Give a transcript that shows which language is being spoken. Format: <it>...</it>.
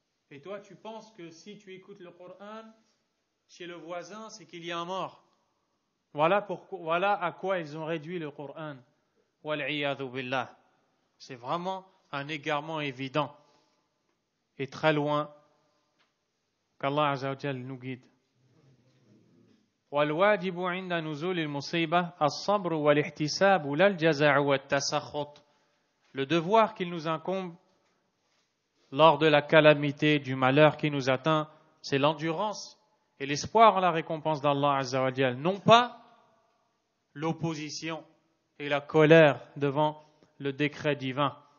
<fr>Et toi, tu penses que si tu écoutes le Coran chez le voisin, c'est qu'il y a un mort. Voilà à quoi ils ont réduit le Coran. Wal-'iyadhu billah. C'est vraiment un égarement évident et très loin qu'Allah Azza wa Jal nous guide.</fr> <ar>والواجب عند نزول المصيبة الصبر والاحتساب لا الجزع والتسخط.</ar> <fr>Le devoir qu'il nous incombe lors de la calamité, du malheur qui nous atteint, c'est l'endurance et l'espoir en la récompense d'Allah Azza wa Jal, non pas l'opposition et la colère devant le décret divin.</fr>